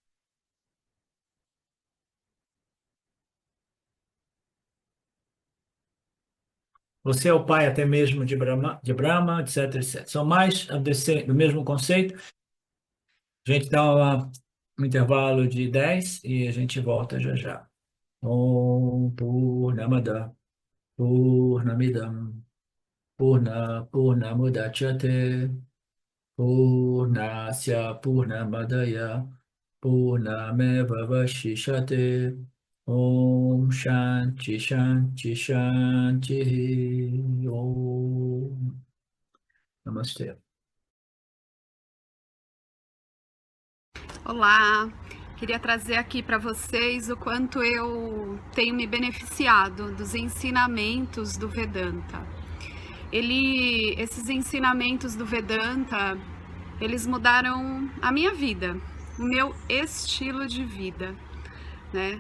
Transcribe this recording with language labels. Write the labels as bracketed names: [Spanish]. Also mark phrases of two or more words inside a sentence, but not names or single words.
[Portuguese] Você é o pai até mesmo de Brahma, etc, etc. São mais do mesmo conceito. A gente dá um intervalo de 10 e a gente volta já já. [Sanskrit] ओम् पूर्णमद पूर्णमिदम् पूर्णमुदच्यते पूर्णस्य पूर्णमदाय पूर्णमेव वशिषते ओम् शान्ति शान्ति शान्ति ओम् नमस्ते. [Portuguese] Olá, queria trazer aqui para vocês o quanto eu tenho me beneficiado dos ensinamentos do Vedanta. Esses ensinamentos do Vedanta, eles mudaram a minha vida, o meu estilo de vida, né?